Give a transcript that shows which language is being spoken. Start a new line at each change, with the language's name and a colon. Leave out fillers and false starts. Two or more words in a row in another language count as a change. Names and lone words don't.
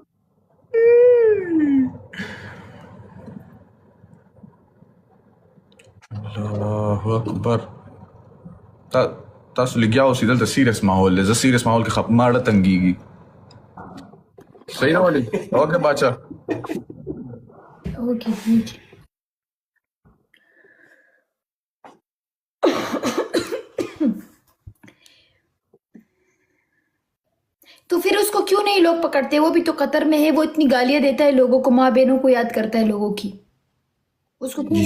Pashto: الله اکبر تاسو لګیا اوسې دلته سیریس ماحول دی. زه سیریس ماحول کې خپ ماړه تنګېږي. صحیح نه ولي اوکې باچا
Urdu: اوکے ٹھیک ہے. تو پھر اس کو کیوں نہیں لوگ پکڑتے? وہ بھی تو قطر میں ہے، وہ اتنی گالیاں دیتا ہے لوگوں کو، ماں بہنوں کو یاد کرتا ہے لوگوں کی، اس کو کیوں